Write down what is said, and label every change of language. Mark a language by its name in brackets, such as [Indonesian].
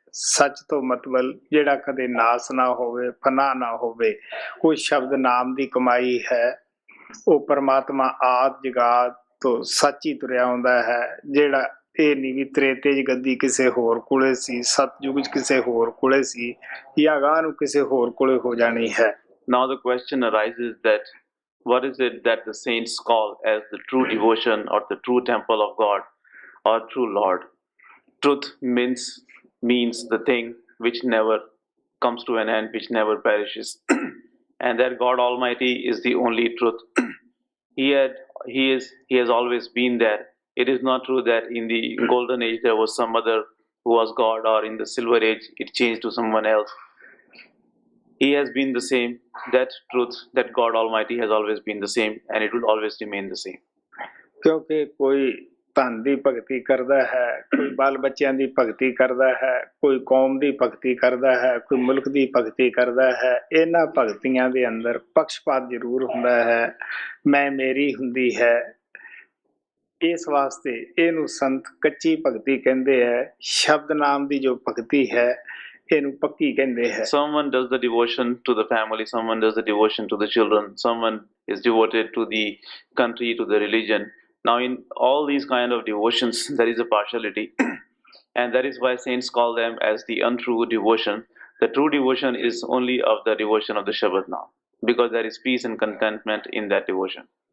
[Punjabi] ਸੱਚ ਤੋਂ ਮਤਲਬ ਜਿਹੜਾ ਕਦੇ ਨਾਸ ਨਾ ਹੋਵੇ, ਫਨਾ ਨਾ ਹੋਵੇ, ਉਹ ਸ਼ਬਦ ਨਾਮ ਦੀ ਕਮਾਈ ਹੈ। ਉਹ ਪਰਮਾਤਮਾ ਆਦ ਜਗਾਤ ਤੋਂ ਸੱਚ ਹੀ ਤੁਰਿਆ ਆਉਂਦਾ ਹੈ, ਜਿਹੜਾ ਇਹ ਨਹੀਂ ਵੀ ਤ੍ਰੇਤੇ 'ਚ ਗੱਦੀ ਕਿਸੇ ਹੋਰ ਕੋਲੇ ਸੀ, ਸਤਯੁਗ 'ਚ ਕਿਸੇ ਹੋਰ ਕੋਲੇ ਸੀ, ਜਾਂ ਅਗਾਂਹ ਨੂੰ ਕਿਸੇ ਹੋਰ ਕੋਲੇ ਹੋ ਜਾਣੀ ਹੈ। [English] Now the question arises that what is it that the saints call as the true devotion or the true temple of God or true Lord? Truth means the thing which never comes to an end, which never perishes. And that God Almighty is the only truth. He has always been there. It is not true that in the golden age there was some other who was God, or in the silver age it changed to someone else. He has been the same. That truth, that God Almighty has always been the same, and it will always remain the same. [Punjabi] ਕਿਉਂਕਿ ਕੋਈ ਧਨ ਦੀ ਭਗਤੀ ਕਰਦਾ ਹੈ, ਕੋਈ ਬਾਲ ਬੱਚਿਆਂ ਦੀ ਭਗਤੀ ਕਰਦਾ ਹੈ, ਕੋਈ ਕੌਮ ਦੀ ਭਗਤੀ ਕਰਦਾ ਹੈ, ਕੋਈ ਮੁਲਕ ਦੀ ਭਗਤੀ ਕਰਦਾ ਹੈ। ਇਹਨਾਂ ਭਗਤੀਆਂ ਦੇ ਅੰਦਰ ਪਕਸ਼ਪਾਤ ਜ਼ਰੂਰ ਹੁੰਦਾ ਹੈ, ਮੈਂ ਮੇਰੀ ਹੁੰਦੀ ਹੈ। ਇਸ ਵਾਸਤੇ ਇਹਨੂੰ ਸੰਤ ਕੱਚੀ ਭਗਤੀ ਕਹਿੰਦੇ ਹੈ। ਸ਼ਬਦ ਨਾਮ ਦੀ ਜੋ ਭਗਤੀ ਹੈ ਇਹਨੂੰ ਪੱਕੀ ਕਹਿੰਦੇ ਹੈ। [English] Someone does the devotion to the family, someone does the devotion to the children, someone is devoted to the country, to the religion. Now in all these kind of devotions there is a partiality, and that is why saints call them as the untrue devotion. The true devotion is only of the devotion of the Shabad now, because there is peace and contentment in that devotion.